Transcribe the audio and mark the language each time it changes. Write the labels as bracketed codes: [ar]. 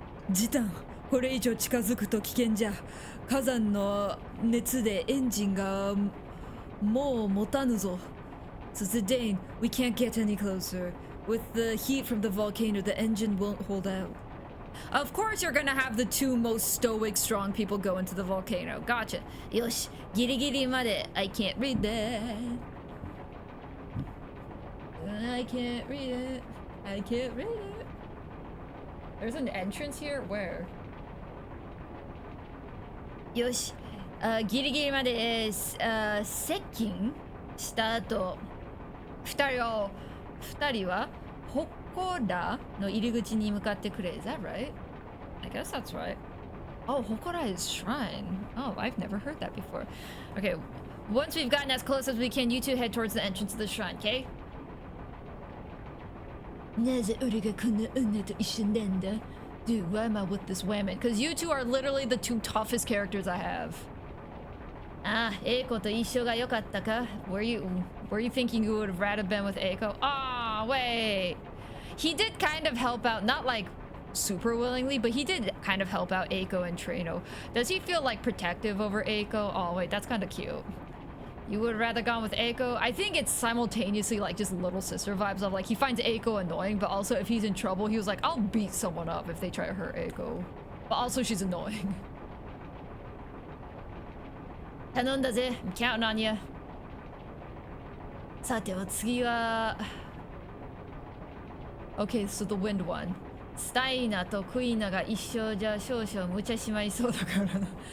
[ja] ジタン、これ以上近づくと危険じゃ。火山の熱でエンジンがもう持たぬぞ。 [en] So Zidane, we can't get any closer. With the heat from the volcano, the engine won't hold out. Of course you're gonna have the two most stoic, strong people go into the volcano. Gotcha. [ja] よし、ギリギリまで。 [en] I can't read that. I can't read it. I can't read it. There's an entrance here? Where? [ja] よし、ギリギリまで、接近した後、二人はホコラの入り口に向かってくれ。 [en] Is that right? I guess that's right. Oh, Hokora is shrine. Oh, I've never heard that before. Okay, once we've gotten as close as we can, you two head towards the entrance of the shrine, okay? [ja] なぜ俺がこの女と一緒なんだ [en] Dude, why am I with this woman? Because you two are literally the two toughest characters I have. [ja] ああ、Eikoと一緒が良かったか [en] Were you thinking you would have rather been with Eiko? Ah, wait. He did kind of help out, not like super willingly, but he did kind of help out Eiko and Trino. Does he feel like protective over Eiko? Oh, wait, that's kind of cute. You would have rather gone with Eiko? I think it's simultaneously like just little sister vibes of like he finds Eiko annoying, but also if he's in trouble, he was like, I'll beat someone up if they try to hurt Eiko. But also she's annoying. [ja] 頼んだぜ。 [en] I'm counting on you. [ja] さては次は... [en] Okay, so the wind one. [ja] スタイナとクイーナが一緒じゃ少々無茶しまいそうだからな。